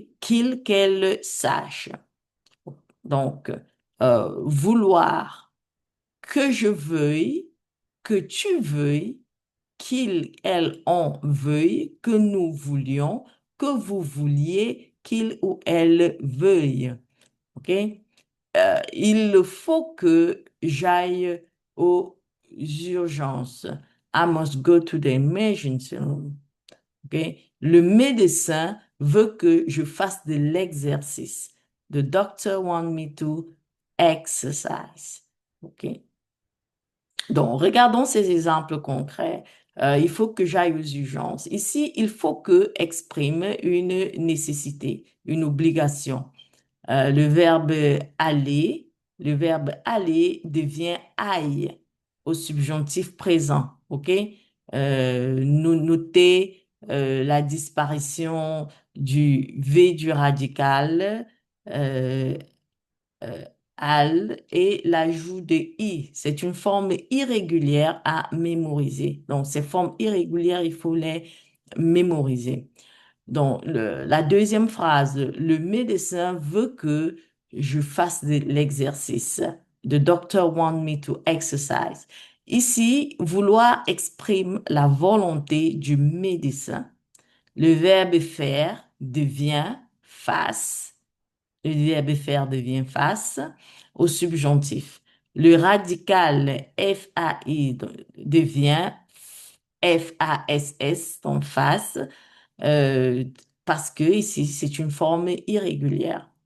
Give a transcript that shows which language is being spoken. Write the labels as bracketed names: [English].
[French] Qu'elle sache. Donc, vouloir, que je veuille, que tu veuilles, elle, on veuille, que nous voulions, que vous vouliez, qu'il ou elle veuille. OK? Il faut que j'aille aux urgences. [English] I must go to the emergency room. [French] OK? Le médecin veut que je fasse de l'exercice. [English] The doctor want me to exercise. [French] OK? Donc, regardons ces exemples concrets. Il faut que j'aille aux urgences. Ici, il faut que exprime une nécessité, une obligation. Le verbe aller, le verbe aller devient aille au subjonctif présent. OK? Nous notez la disparition du V du radical. euh, euh, al et l'ajout de i. C'est une forme irrégulière à mémoriser. Donc, ces formes irrégulières, il faut les mémoriser. Donc, la deuxième phrase, le médecin veut que je fasse de l'exercice. [English] The doctor want me to exercise. [French] Ici, vouloir exprime la volonté du médecin. Le verbe faire devient face. Le verbe faire devient face au subjonctif. Le radical FAI devient FASS, donc face, euh, parce que ici, c'est une forme irrégulière.